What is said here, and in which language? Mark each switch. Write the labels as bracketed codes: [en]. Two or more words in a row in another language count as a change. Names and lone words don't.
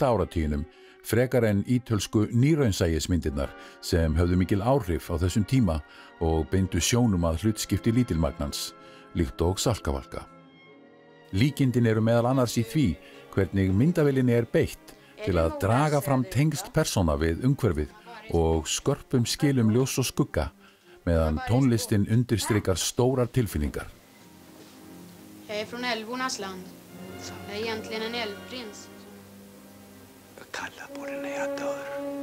[is] áratuginum frekar en ítölsku nýraunsægismyndirnar sem höfðu mikil áhrif á þessum tíma og beindu sjónum að hlutskipti lítilmagnans, líkt og Salkavalka. Líkindin eru meðal annars í því hvernig myndavélinni beitt til að draga fram tengsl persóna við umhverfið og skörpum skilum ljós og skugga meðan tónlistin undirstrikar stórar tilfinningar. [sv] Jag är från älvornas land. Jag är egentligen en älvprins. Jag kallar på dig när jag dör.